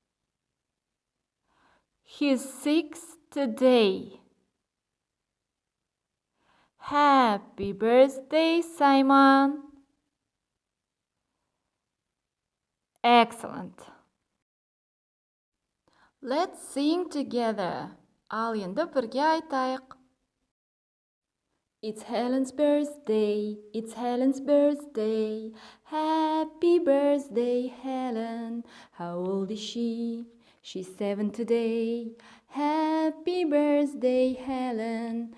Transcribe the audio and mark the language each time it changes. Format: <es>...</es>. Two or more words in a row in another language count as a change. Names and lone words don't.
<en>He's 6 today. Happy birthday, Simon. Excellent. Let's sing together.</en> <kk>Ал енді бірге айтайық.</kk> <en>It's Helen's birthday, it's Helen's birthday. Happy birthday, Helen. How old is she? She's 7 today. Happy birthday, Helen.</en>